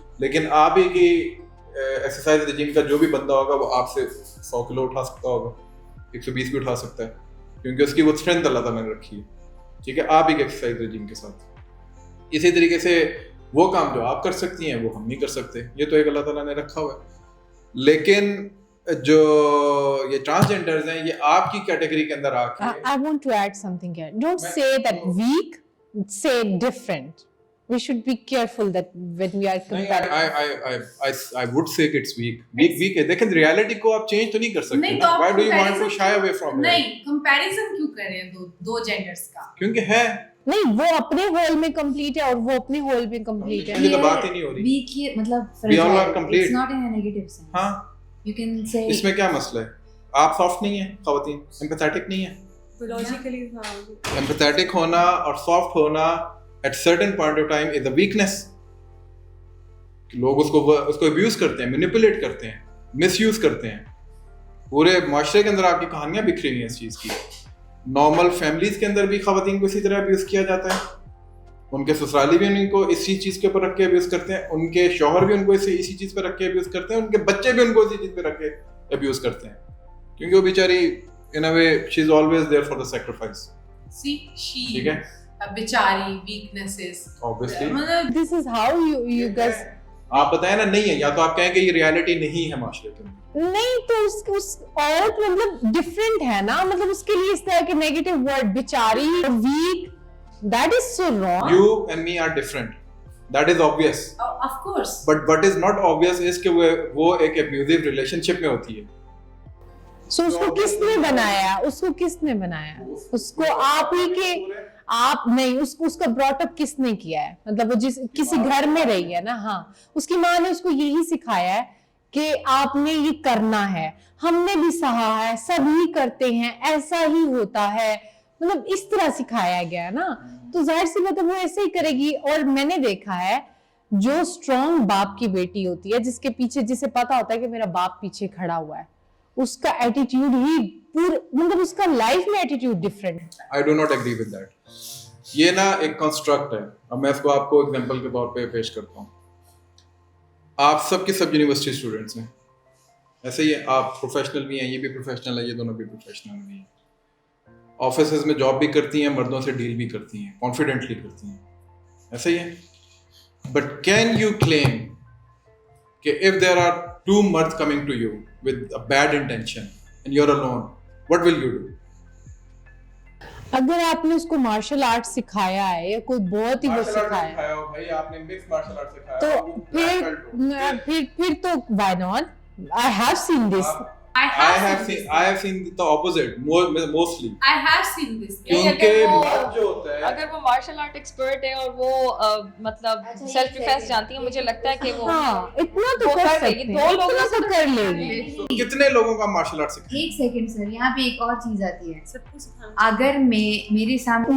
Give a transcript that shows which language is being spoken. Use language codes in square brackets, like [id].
[ur] لیکن آپ ہی کی ایکسرسائز رجیم کا جو بھی بندہ ہوگا وہ آپ سے 100 کلو اٹھا سکتا ہوگا, 120 بھی اٹھا سکتا ہے, کیونکہ اس کی وہ اسٹرینتھ اللہ تعالیٰ نے رکھی ہے. ٹھیک ہے, آپ ہی کے ایکسرسائز رجیم کے ساتھ. اسی طریقے سے وہ کام جو آپ کر سکتی ہیں وہ ہم نہیں کر سکتے, یہ تو ایک اللہ تعالیٰ نے رکھا ہوا ہے. لیکن جو یہ ٹرانسجینڈرز ہیں یہ آپ کی کیٹیگری کے اندر آ کے [en] I want to add something here. Don't say that weak, say different. We should be careful that when we are comparing. I would say it's weak. [ur] Weak ہے, لیکن ریالٹی کو آپ چینج تو نہیں کر سکتے. [en] Why do you want to shy away from it? [ur] نہیں, comparison کیوں کر رہے ہیں دو جینڈرز کا؟ کیونکہ ہے نہیں, وہ اپنے ہول میں کمپلیٹ ہے اور وہ اپنے ہول میں کمپلیٹ ہے. یہ تو بات ہی نہیں ہو رہی. weak یہ مطلب [en] We all are complete. it's not in a negative sense. [ur] ہاں, [en] you can say [ur] اس میں کیا مسئلہ ہے؟ آپ سافٹ نہیں ہیں خواتین, ایمپیتھیٹک نہیں ہیں. لوجیکلی ایمپیتھیٹک ہونا اور سافٹ ہونا [en] at certain point of time is a weakness. [ur] لوگ اس کو ابیوز کرتے ہیں, مینیپولیٹ کرتے ہیں, مس یوز کرتے ہیں. پورے معاشرے کے اندر آپ کی کہانیاں بکھری ہوئی ہیں اس چیز کی. نارمل فیملیز کے اندر بھی خواتین کو اسی طرح ابیوز کیا جاتا ہے. ان کے سسرالی بھی ان کو اسی چیز کے اوپر رکھ کے ابیوز کرتے ہیں, ان کے شوہر بھی ان کو اسی چیز پہ رکھ کے ابیوز کرتے ہیں, ان کے بچے بھی ان کو اسی چیز پہ رکھ کے ابیوز کرتے ہیں, کیونکہ وہ بیچاری [en] in a way she is always there for the sacrifice. See, she [ur] ٹھیک ہے, بیچاری weaknesses. [en] obviously This is how you guys. [ur] آپ بتائیں نا, نہیں ہے, یا تو آپ کہیں کہ یہ ریالٹی نہیں ہے معاشرے کے اندر. نہیں تو اس عورت مطلب ڈفرینٹ ہے نا, مطلب اس کے لیے اس طرح کے نیگیٹو ورڈ بیچاری, week, [en] that is so wrong. You and me are different. That is obvious. Of course. But what is not obvious is [ur] کہ وہ ایک [en] abusive relationship [ur] میں ہوتی ہے. So اس کو کس نے بنایا, اس کو کس نے بنایا, اس کو آپ ہی کے, آپ نہیں, اس کا براٹ اپ کس نے کیا ہے, مطلب وہ کسی گھر میں رہی ہے نا. ہاں, اس کی ماں نے اس کو یہی سکھایا ہے کہ آپ نے یہ کرنا ہے, ہم نے بھی سہا ہے, سب ہی کرتے ہیں, ایسا ہی ہوتا ہے, مطلب اس طرح سکھایا گیا ہے نا. تو ظاہر سی بات ہے وہ ایسے ہی کرے گی. اور میں نے دیکھا ہے جو اسٹرانگ باپ کی بیٹی ہوتی ہے, جس کے پیچھے, جسے پتا ہوتا ہے کہ میرا باپ پیچھے کھڑا ہوا ہے, اس کا ایٹیٹیوڈ ہی مطلب اس کا لائف میں ایٹیٹیوڈ ڈفرینٹ ہے. [en] I do not agree with that. [ur] یہ نا ایک کنسٹرکٹ ہے. اب میں اس کو آپ کو ایگزامپل کے طور پہ پیش کرتا ہوں. آپ سب یونیورسٹی اسٹوڈنٹس ہیں, ایسے ہی آپ پروفیشنل بھی ہیں, یہ بھی پروفیشنل ہے, یہ دونوں بھی پروفیشنل بھی ہیں. آفیسز میں جاب بھی کرتی ہیں, مردوں سے ڈیل بھی کرتی ہیں, کانفیڈنٹلی کرتی ہیں, ایسا ہی ہے. [en] But can you claim کہ if there are two مرد coming to you with a bad intention and you're alone, what will you do? [ur] اگر آپ نے اس کو مارشل آرٹ سکھایا ہے یا کوئی بہت ہی وہ سکھایا ہے تو پھر تو [en] why not? I have seen this. I have seen the opposite mostly. I have seen this. [ur] کیونکہ مرد جو ہوتا ہے, اگر وہ مارشل آرٹ ایکسپرٹ ہے اور وہ مطلب سیلف ڈیفینس جانتی ہے, مجھے لگتا ہے کہ وہ اتنا تو کر سکتے ہیں, دو لوگوں سے کر لے گی. کتنے لوگوں کا مارشل آرٹ سکھایا؟ ایک سیکنڈ سر, یہاں پہ ایک اور چیز آتی ہے. سب کو سکھانا. اگر میرے سامنے